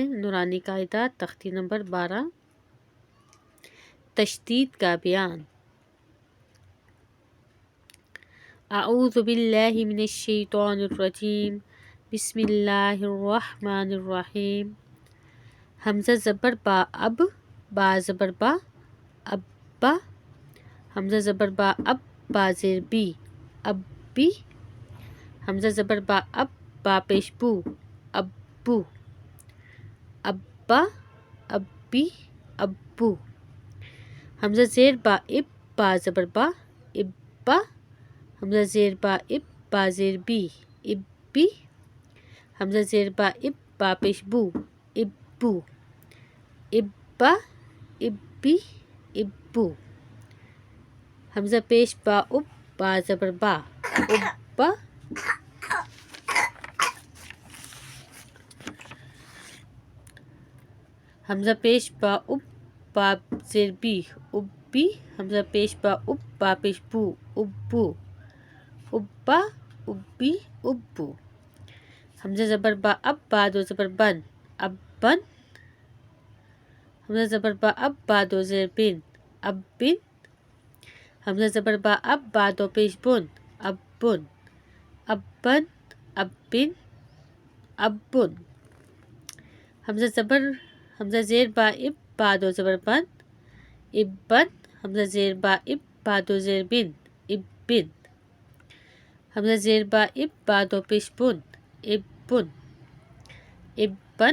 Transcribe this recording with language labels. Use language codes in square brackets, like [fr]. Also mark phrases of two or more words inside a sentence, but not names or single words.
[ur] نورانی قاعدات تختی نمبر 12، تشدید کا بیان۔ [ar] اعوذ باللہ من الشیطان الرجیم، بسم اللہ الرحمن الرحیم۔ [ur] حمزہ زبر با اب، با زبر با، ابا، حمزہ زبر با اب، با زیر بی، اب بی، حمزہ زبر با اب، با پیش بو، ابو، ابا، ابی، ابو، حمزہ زیر با اب، با زبر با، ابا، حمزہ زیر با اب، با زیر بی، ابی، حمزہ زیر با اب، با پیش بو، ابو، ابا، ابی، ابو، حمزہ پیش با اب، با زبر با، ابا، حمزہ پیش با اب، با زیر بی، ابی، حمزہ پیش با اب، با پیش بو، ابو، ابا، ابی، ابو، حمزہ زبر با اب، با دو زبر بن، ابن، حمزہ زبر با اب، با دو زیر بن، ابن، حمزہ زبر با اب، با دو پیش بن، ابن، ابن، ابن، ابن، حمزہ زیر با اب، با دو زبر بن، ابن، حمزہ زیر با اب، با دو زیر بن، ابن، حمزہ زیر با اب، با دو پیش بن، ابن، ابن،